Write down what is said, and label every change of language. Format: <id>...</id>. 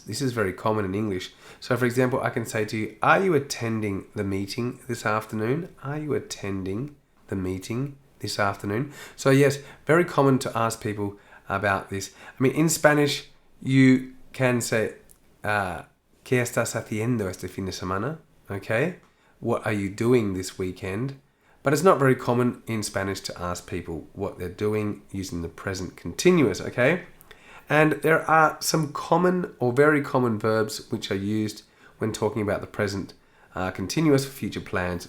<en>This is very common in English. So for example, I can say to you, are you attending the meeting this afternoon? Are you attending the meeting this afternoon? So yes, very common to ask people about this. I mean, in Spanish, you can say</en> <es>¿Qué estás haciendo este fin de semana?</es> <en>Okay? What are you doing this weekend? But it's not very common in Spanish to ask people what they're doing using the present continuous, okay? And there are some common or very common verbs which are used when talking about the present continuous for future plans.</en>